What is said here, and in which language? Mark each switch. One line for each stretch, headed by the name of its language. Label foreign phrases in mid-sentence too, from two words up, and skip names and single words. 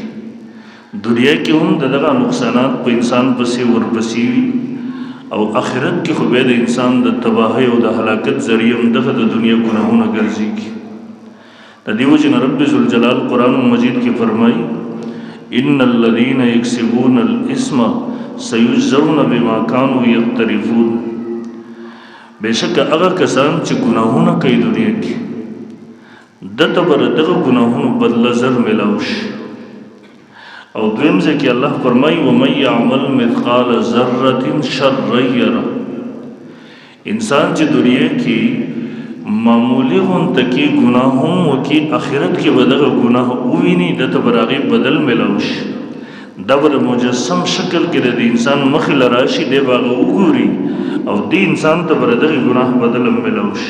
Pashto: دنیا کې هم دغه نقصانات په انسان پسې ورپسې وي او آخرت کې خو بیا د انسان د تباهۍ او د هلاکت ذریعه هم دغه د دنیا ګناهونه ګرځېږي. د دې وجې نه رب ذوالجلال قرآن مجید کې فرمایي
Arabic: ان الذین یکسبون الاسم سیجزون بما کانوا یقترفون.
Pashto: بېشکه هغه کسان چې ګناهونه کوي دنیا کې دته به د دغه ګناهونو بدله زر میلاو شي. او دویم ځای کې الله فرمایي
Arabic: ومن یعمل مثقال ذرة شرا یره.
Pashto: انسان چې دنیا کې معمولی غونته کې ګناه هم وکړي آخرت کې به دغه ګناه وویني دته به د هغې بدل میلاو شي. دا به د مجسم شکل کې د انسان مخې له راشي دی به هغه وګوري او دې انسان ته به د دغې ګناه بدل هم میلاو شي.